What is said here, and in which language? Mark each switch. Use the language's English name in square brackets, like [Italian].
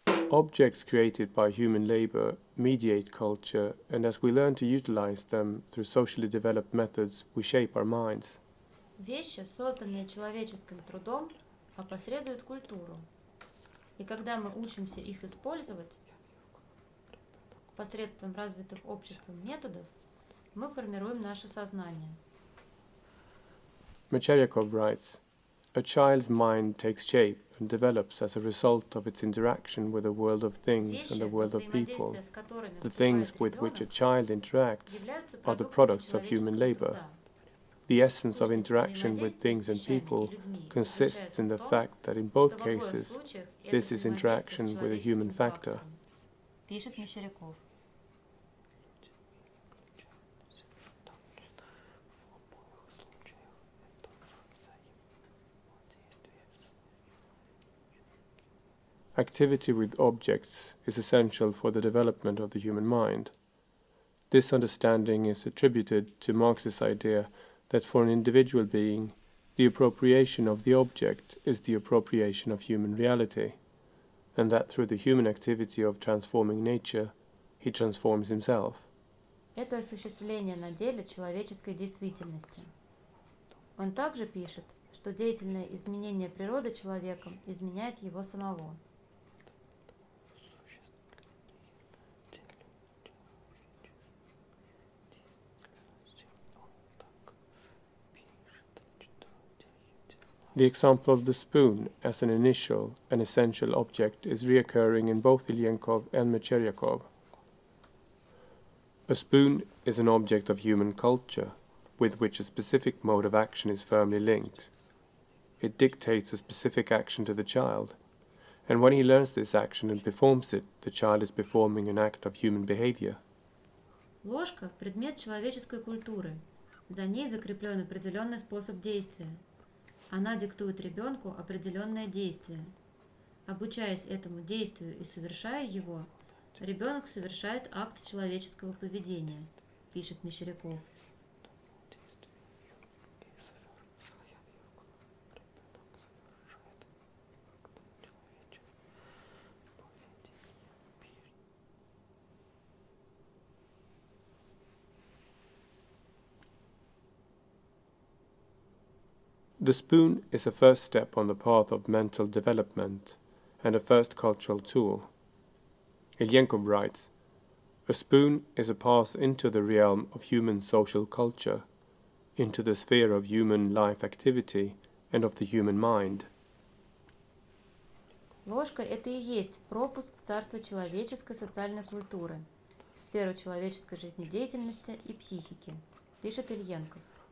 [English] Objects created by human labor mediate culture, and as we learn to utilize them through socially developed methods, we shape our minds. [Russian] Вещи, созданные человеческим трудом, опосредуют культуру. И когда мы учимся их использовать посредством развитых обществом методов, мы формируем наше сознание. [English] Mecheryakov writes, "A child's mind takes shape and develops as a result of its interaction with the world of things and the world of people. The things with which a child interacts are the products of human labor. The essence of interaction with things and people consists in the fact that in both cases, this is interaction with a human factor." [Russian] Пишет Мещеряков. [English] Activity with objects is essential for the development of the human mind. This understanding is attributed to Marx's idea that for an individual being, the appropriation of the object is the appropriation of human reality, and that through the human activity of transforming nature, he transforms himself. [Russian] Это осуществление на деле человеческой действительности. Он также пишет, что деятельное изменение природы человеком изменяет его самого. [English] The example of the spoon as an initial and essential object is reoccurring in both Ilyenkov and Mecheryakov. A spoon is an object of human culture, with which a specific mode of action is firmly linked. It dictates a specific action to the child, and when he learns this action and performs it, the child is performing an act of human behavior. [Russian] Ложка – предмет человеческой культуры. За ней закреплен определенный способ действия. Она диктует ребенку определенное действие. Обучаясь этому действию и совершая его, ребенок совершает акт человеческого поведения, пишет Мещеряков. [English] The spoon is a first step on the path of mental development and a first cultural tool. Ilyenkov writes, "A spoon is a path into the realm of human social culture, into the sphere of human life activity and of the human mind." [Russian] Ложка – это и есть пропуск в царство человеческой социальной культуры, в сферу человеческой жизнедеятельности и психики, пишет Ильенков.